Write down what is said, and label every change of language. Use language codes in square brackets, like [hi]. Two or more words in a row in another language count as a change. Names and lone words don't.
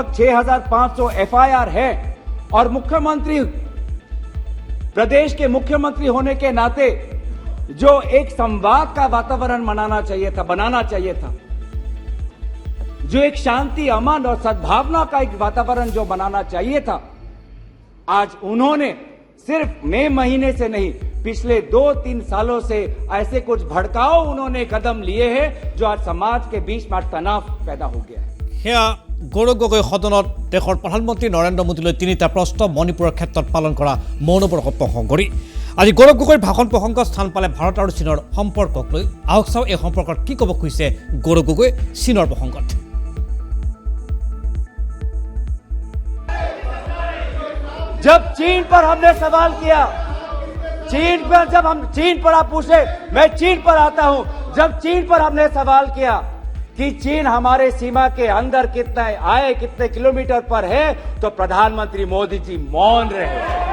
[hi] 6500 एफआईआर है, और मुख्यमंत्री, प्रदेश के मुख्यमंत्री होने के नाते जो एक संवाद का वातावरण बनाना चाहिए था, जो एक शांति, अमन और सद्भावना का एक वातावरण जो बनाना चाहिए था, आज उन्होंने सिर्फ मई महीने से नहीं, पिछले 2-3 सालों से ऐसे कुछ भड़काऊ उन्होंने कदम लिए हैं जो आज समाज के बीच में तनाव पैदा हो गया है। [as] সেয়া গৌৰৱ গগৈ সদনত দেশৰ প্ৰধানমন্ত্ৰী নৰেন্দ্ৰ মোদীলৈ 3টা প্ৰশ্ন মণিপুৰৰ ক্ষেত্ৰত পালন কৰা মৌনব্ৰত প্ৰসংগ কৰি আজি গৌৰৱ গগৈৰ ভাষণ প্ৰসংগত স্থান পালে ভাৰত আৰু চীনৰ সম্পৰ্কক লৈ। আহক চাওঁ এই সম্পৰ্কত কি ক'ব খুজিছে গৌৰৱ গগৈ চীনৰ প্ৰসংগত। [hi] जब चीन पर हमने सवाल किया, चीन पर जब हम चीन पर आप पूछे, मैं चीन पर आता हूं, जब चीन पर हमने सवाल किया कि चीन हमारे सीमा के अंदर कितना आए, कितने किलोमीटर पर है, तो प्रधानमंत्री मोदी जी मौन रहे।